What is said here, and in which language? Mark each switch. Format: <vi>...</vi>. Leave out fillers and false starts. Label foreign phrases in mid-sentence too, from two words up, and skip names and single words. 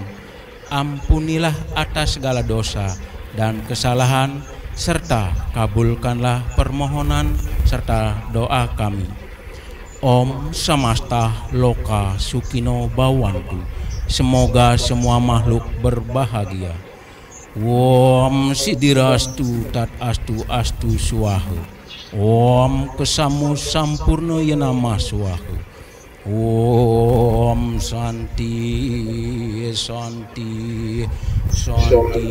<id>Ampunilah atas segala dosa dan kesalahan, serta kabulkanlah permohonan serta doa kami.</id> <sa>Om Samasta Loka Sukino Bawantu.</sa> <id>Semoga semua makhluk berbahagia.</id> <sa>Om Sidirastu Tat Astu Astu Swaha. Om Kesamu Sampurna Yanama Swaha. Om Santi Santi Santi.</sa>